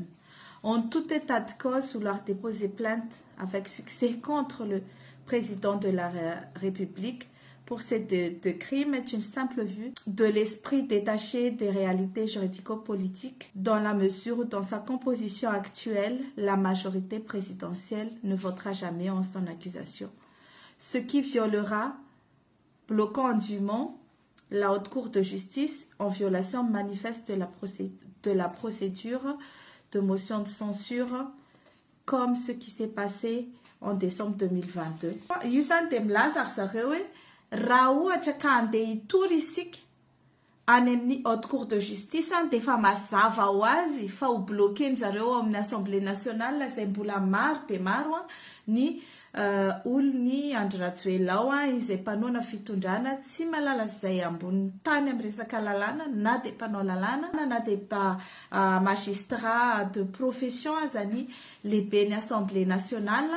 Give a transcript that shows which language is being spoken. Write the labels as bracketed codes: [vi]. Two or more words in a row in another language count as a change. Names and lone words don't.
[fr] En tout état de cause, vouloir déposer plainte avec succès contre le président de la République pour ces deux crimes est une simple vue de l'esprit détaché des réalités juridico-politiques dans la mesure où dans sa composition actuelle, la majorité présidentielle ne votera jamais en son accusation. Ce qui violera, bloquant indûment la Haute Cour de justice en violation manifeste de la procédure de motion de censure comme ce qui s'est passé en décembre 2022. [mg] Raha ohatra ka andeha hitory isika any amin'ny [fr] haute cour de justice [mg] dia efa mazava ho azy fa ho bloqué zareo amin'ny [fr] assemblée nationale [mg] izay mbola maro dia maro ny olony Andry Rajoelina ao izay mpanona fitondrana tsy malala izay ambony tany amin'ny resaka lalàna na dia mpanao lalàna na dia [fr] magistrat de profession [mg] azany lehibe ny [fr] assemblée nationale.